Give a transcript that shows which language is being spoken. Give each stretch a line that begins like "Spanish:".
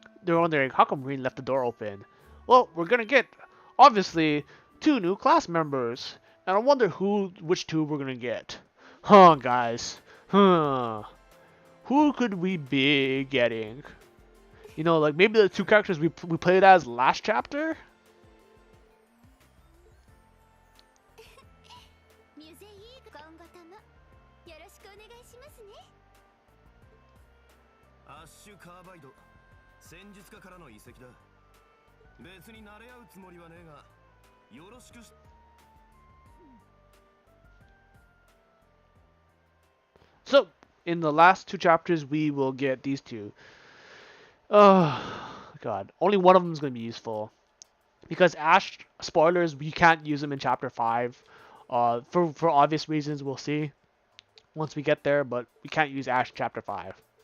English: they're wondering how come Rin left the door open. Well, we're gonna get obviously 2 new class members, and I wonder which 2 we're gonna get. Huh, guys? Huh? Who could we be getting? You know, like maybe the 2 characters we played as last chapter.
Japanese: ミュゼイー今後ともよろしくお願いしますね。アッシュ・カーバイド、戦術家からの移籍だ。別に慣れ合うつもりはねえが、よろしくし。
English: So, in the last 2 chapters, we will get these 2. Oh, God. Only one of them is going to be useful. Because Ash, spoilers, we can't use him in Chapter 5. For obvious reasons, we'll see once we get there, but we can't use Ash in Chapter 5.